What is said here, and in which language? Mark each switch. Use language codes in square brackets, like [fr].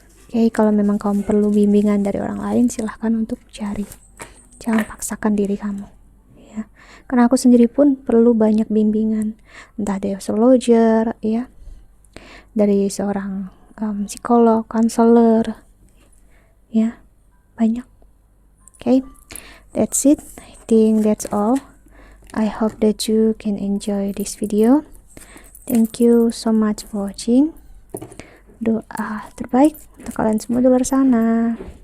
[id] Oke, kalau memang kamu perlu bimbingan dari orang lain, silahkan untuk cari, jangan paksakan diri kamu, ya. Karena aku sendiri pun perlu banyak bimbingan, entah dari astrologer, ya, dari seorang psikolog, konselor, ya, banyak. [en] Okay, that's it. I think that's all. I hope that you can enjoy this video. Thank you so much for watching. [id] Doa terbaik untuk kalian semua di luar sana.